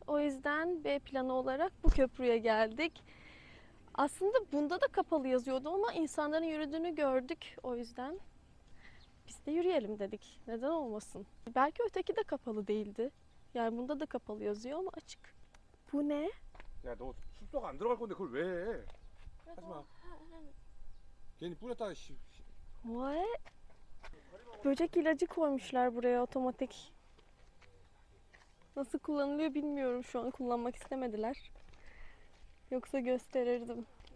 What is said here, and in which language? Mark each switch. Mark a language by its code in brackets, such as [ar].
[tr] O yüzden B planı olarak bu köprüye geldik. Aslında bunda da kapalı yazıyordu ama insanların yürüdüğünü gördük. O yüzden biz de yürüyelim dedik. Neden olmasın? Belki öteki de kapalı değildi. Yani bunda da kapalı yazıyor ama açık. Bu ne? [ko] 야, 너 숲속 안 들어갈 건데 그걸 왜 해? 하지 마. 괜히 뿌렸다가 씨. [en] What? [tr] Böcek ilacı koymuşlar buraya otomatik. Nasıl kullanılıyor bilmiyorum. Şu an kullanmak istemediler. Yoksa gösterirdim.